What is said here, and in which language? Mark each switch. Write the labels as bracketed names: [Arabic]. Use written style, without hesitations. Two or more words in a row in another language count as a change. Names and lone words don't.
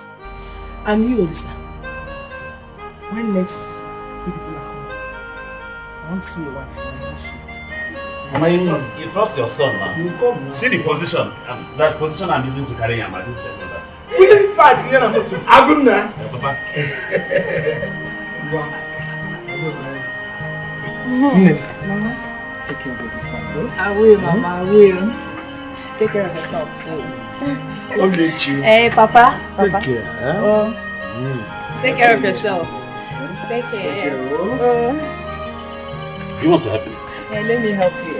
[English] And you, Olisa, when next you people are coming, I want to see your wife. Mama, you trust your son, man. You come, man. See the position, that position I'm using to carry him. I didn't say that. We need fat here now. Aguna. Papa. Mama, take care of this man. I will, Mama, I will. Take care of yourself too. Hey, Papa. Take care. Oh. Take care of yourself. Take care. You want to help me? Yeah, let me help you.